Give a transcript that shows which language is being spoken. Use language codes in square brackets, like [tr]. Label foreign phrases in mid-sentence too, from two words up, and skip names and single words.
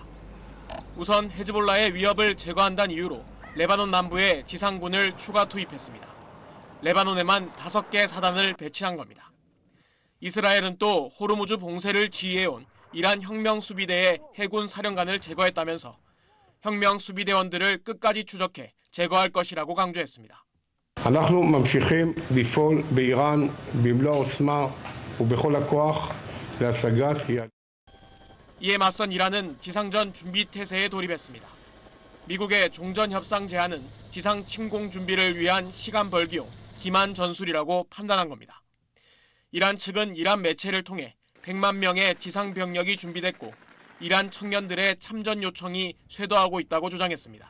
[ko] 우선 헤즈볼라의 위협을 제거한다는 이유로 레바논 남부에 지상군을 추가 투입했습니다. 레바논에만 5개 사단을 배치한 겁니다. 이스라엘은 또 호르무즈 봉쇄를 지휘해온 이란 혁명수비대의 해군 사령관을 제거했다면서 혁명 수비대원들을 끝까지 추적해 제거할 것이라고 강조했습니다. [he] אנחנו ממשיכים לפעול באיראן במלוא העוצמה ובכל הכוח להשגת יעד. [ko] 이에 맞선 이란은 지상전 준비 태세에 돌입했습니다. 미국의 종전 협상 제안은 지상 침공 준비를 위한 시간 벌기용 기만 전술이라고 판단한 겁니다. 이란 측은 이란 매체를 통해 100만 명의 지상 병력이 준비됐고 이란 청년들의 참전 요청이 쇄도하고 있다고 주장했습니다.